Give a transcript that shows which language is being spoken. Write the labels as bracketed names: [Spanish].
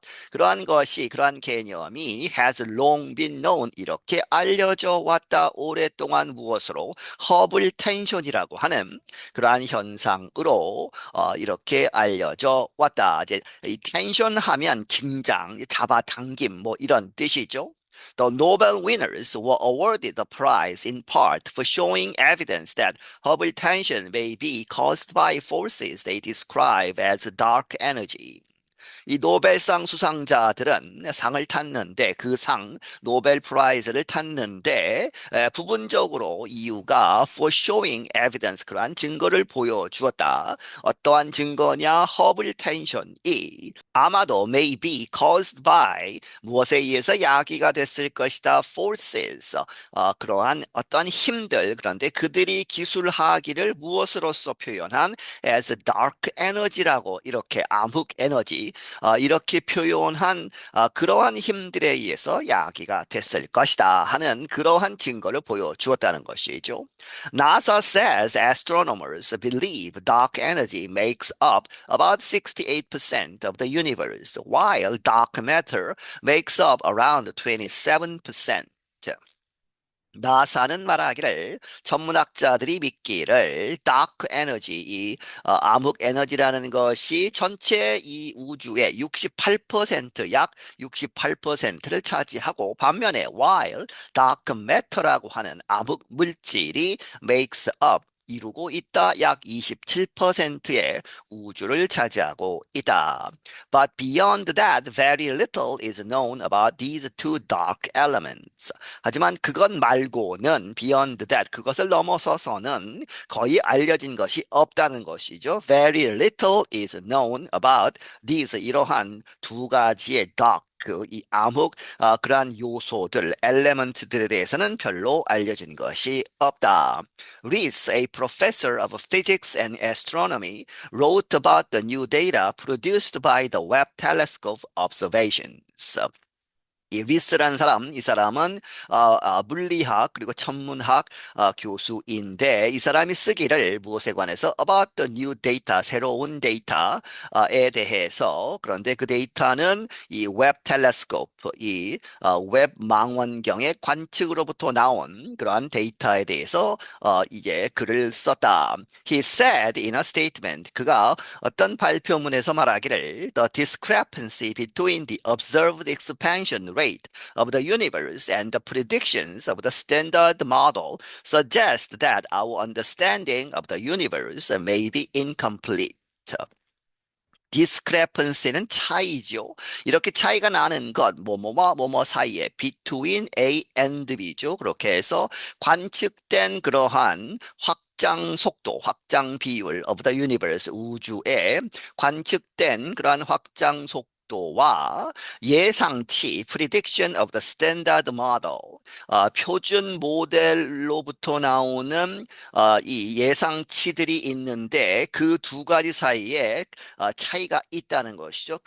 [Korean] 그러한 것이, 그러한 개념이 [English] has long been known [Korean] 이렇게 알려져 왔다. 오랫동안 무엇으로? 허블 텐션이라고 하는 그러한 현상으로 이렇게 알려져 왔다. 이제 이 텐션 하면 긴장, 잡아당김 뭐 이런 뜻이죠. [English] The Nobel winners were awarded the prize in part for showing evidence that Hubble tension may be caused by forces they describe as dark energy. [Korean] 이 노벨상 수상자들은 상을 탔는데 노벨 프라이즈를 탔는데 부분적으로 이유가 [English] for showing evidence [Korean] 그러한 증거를 보여주었다. 어떠한 증거냐? 허블 텐션이 아마도 [English] may be caused by [Korean] 무엇에 의해서 야기가 됐을 것이다. forces 그러한 어떠한 힘들 그런데 그들이 기술하기를 무엇으로서 표현한 [English] as dark energy [Korean] 라고 이렇게 암흑 에너지 이렇게 표현한 그러한 힘들에 의해서 야기가 됐을 것이다 하는 그러한 증거를 보여주었다는 것이죠. [English] NASA says astronomers believe dark energy makes up about 68% of the universe, while dark matter makes up around 27%. [Korean] 나사는 말하기를 천문학자들이 믿기를 다크 에너지, 암흑 에너지라는 것이 전체 이 우주의 68%, 약 68%를 차지하고 반면에 [English] while dark matter [Korean] 라고 하는 암흑 물질이 [English] makes up [Korean] 이루고 있다. 약 27%의 우주를 차지하고 있다. [English] But beyond that, very little is known about these two dark elements. [Korean] 하지만 그것 말고는 [English] beyond that, [Korean] 그것을 넘어서서는 거의 알려진 것이 없다는 것이죠. [English] Very little is known about these [Korean] 이러한 두 가지의 dark 이 암흑 그러한 요소들, 엘레먼트들에 대해서는 별로 알려진 것이 없다. [English] Rees, a professor of physics and astronomy, wrote about the new data produced by the Webb telescope observations. [Korean] 이 리스라는 사람, 이 사람은 물리학 그리고 천문학 교수인데 이 사람이 쓰기를 무엇에 관해서 [English] about the new data, [Korean] 새로운 데이터에 대해서 그런데 그 데이터는 이 웹 텔레스코프, 웹 망원경의 관측으로부터 나온 그러한 데이터에 대해서 이제 글을 썼다. [English] He said in a statement, [Korean] 그가 어떤 발표문에서 말하기를 [English] the discrepancy between the observed expansion rate of the universe and the predictions of the standard model suggest that our understanding of the universe may be incomplete. [Korean] discrepancy는 차이죠. 이렇게 차이가 나는 것, 뭐뭐와 뭐뭐 사이에 [English] between A and B [Korean] 죠. 그렇게 해서 관측된 그러한 확장 속도, 확장 비율 [English] of the universe, [Korean] 우주의 관측된 그러한 확장 속도와 예상치 [English] prediction of the standard model [Korean] 표준 모델로부터 나오는 이 예상치들이 있는데 그 두 가지 사이에 차이가 있다는 것이죠.